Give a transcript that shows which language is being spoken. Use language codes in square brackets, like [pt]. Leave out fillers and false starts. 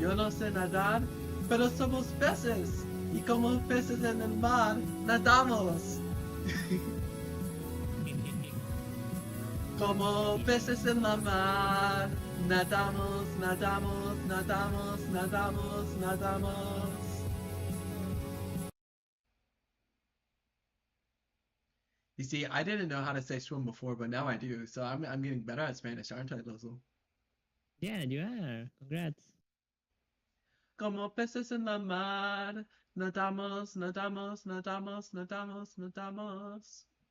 [es] Yo no sé nadar, pero somos peces. Y como peces en el mar, nadamos. Como peces en la mar, nadamos, nadamos, nadamos, nadamos, nadamos. [en] You see, I didn't know how to say swim before, but now I do. So I'm getting better at Spanish, aren't I, Lozel? Yeah, you are. Congrats. [es] Como peces en la mar, nadamos, nadamos, nadamos, nadamos, nadamos.